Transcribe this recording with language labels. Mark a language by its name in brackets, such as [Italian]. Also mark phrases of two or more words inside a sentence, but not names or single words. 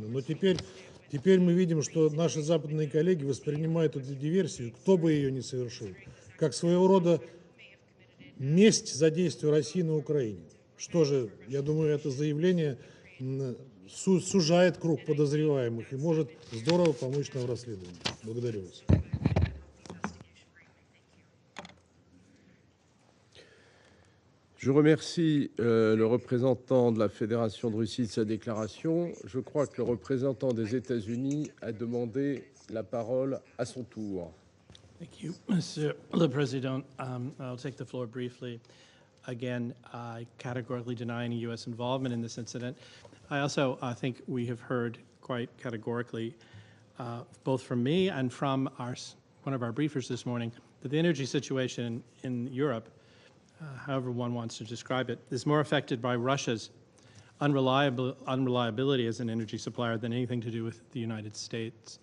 [Russian] Но теперь мы видим, что наши западные коллеги воспринимают эту диверсию, кто бы ее ни совершил, как своего рода месть за действия России на Украине. Что же, я думаю, это заявление сужает круг подозреваемых и может здорово помочь нам в расследовании. Благодарю вас. [French] Je remercie le représentant de la Fédération de Russie de sa déclaration. Je crois que le représentant des États-Unis a demandé la parole à son tour. [English] Thank you, Mr. the President. I'll take the floor briefly. Again, I categorically deny any U.S. involvement in this incident. I also think we have heard quite categorically, both from me and from one of our briefers this morning, that the energy situation in Europe, however one wants to describe it, is more affected by Russia's unreliability as an energy supplier than anything to do with the United States.